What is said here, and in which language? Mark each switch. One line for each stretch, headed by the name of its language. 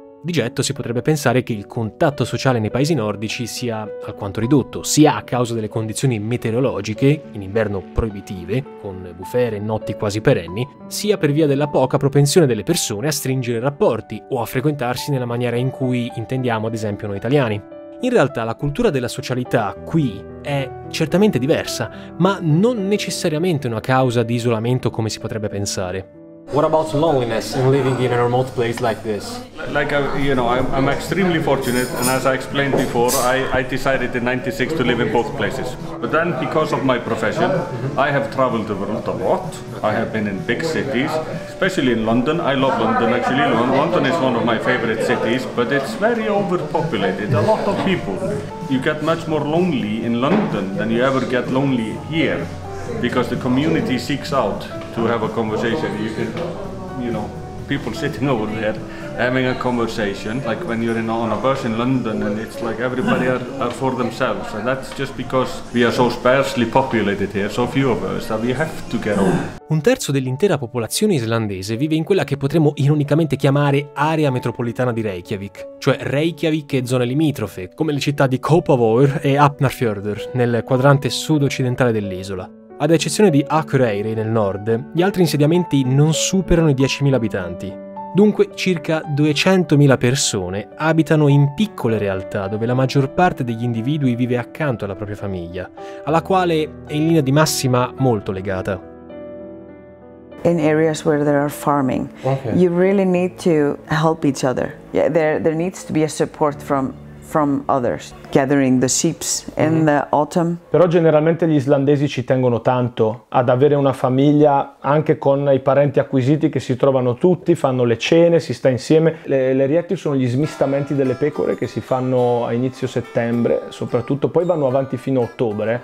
Italian: Di getto si potrebbe pensare che il contatto sociale nei paesi nordici sia alquanto ridotto, sia a causa delle condizioni meteorologiche, in inverno proibitive, con bufere e notti quasi perenni, sia per via della poca propensione delle persone a stringere rapporti o a frequentarsi nella maniera in cui intendiamo ad esempio noi italiani. In realtà la cultura della socialità qui è certamente diversa, ma non necessariamente una causa di isolamento come si potrebbe pensare.
English: What about loneliness in living in a remote place like this? I'm extremely fortunate, and as I explained before, I decided in '96 to live in both places. But then, because of my profession, I have traveled the world a lot. I have been in big cities, especially in London. I love London, actually. London is one of my favorite cities, but it's very overpopulated, a lot of people. You get much more lonely in London than you ever get lonely here, because the community seeks out to have a conversation. You can, people sitting over there having a conversation, like when you're on a bus in London and it's like everybody are for themselves, and that's just because we are so sparsely populated here, so few of us, that we have to get over.
Italian: Un terzo dell'intera popolazione islandese vive in quella che potremmo ironicamente chiamare area metropolitana di Reykjavik, cioè Reykjavik e zone limitrofe, come le città di Kópavogur e Hafnarfjörður, nel quadrante sud-occidentale dell'isola. Ad eccezione di Akureyri nel nord, gli altri insediamenti non superano i 10.000 abitanti. Dunque circa 200.000 persone abitano in piccole realtà dove la maggior parte degli individui vive accanto alla propria famiglia, alla quale è in linea di massima molto legata.
English: In areas where there are farming, you really need to help each other. Yeah, there needs to be a support from others, gathering the sheep in the autumn.
Italian: Però generalmente gli islandesi ci tengono tanto ad avere una famiglia anche con i parenti acquisiti che si trovano tutti, fanno le cene, si sta insieme. Le rieti sono gli smistamenti delle pecore che si fanno a inizio settembre, soprattutto poi vanno avanti fino a ottobre.